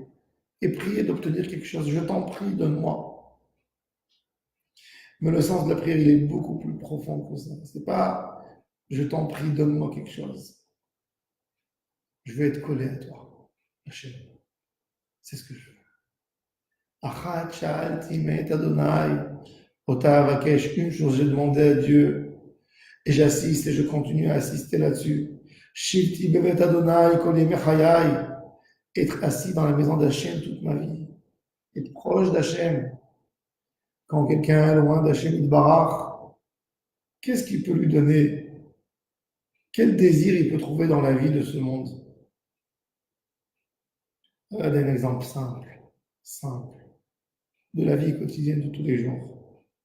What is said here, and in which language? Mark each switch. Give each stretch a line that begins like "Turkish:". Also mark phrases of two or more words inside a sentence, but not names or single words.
French: Et prier d'obtenir quelque chose. Je t'en prie, donne-moi. Mais le sens de la prière, il est beaucoup plus profond que ça. C'est pas je t'en prie, donne-moi quelque chose. Je veux être collé à toi, Hachem. C'est ce que je veux.
Hebrew: אחת שאלתי מאת ה׳ אותה אבקש.
French: Une chose, j'ai demandé à Dieu, et j'assiste et je continue à assister là-dessus.
Hebrew: שבתי בבית ה׳ כל ימי חיי.
French: Être assis dans la maison d'Hachem toute ma vie. Être proche d'Hachem. Quand quelqu'un est loin d'Hachem Yitbarach, qu'est-ce qu'il peut lui donner? Quel désir il peut trouver dans la vie de ce monde? Regardez un exemple simple, de la vie quotidienne de tous les jours.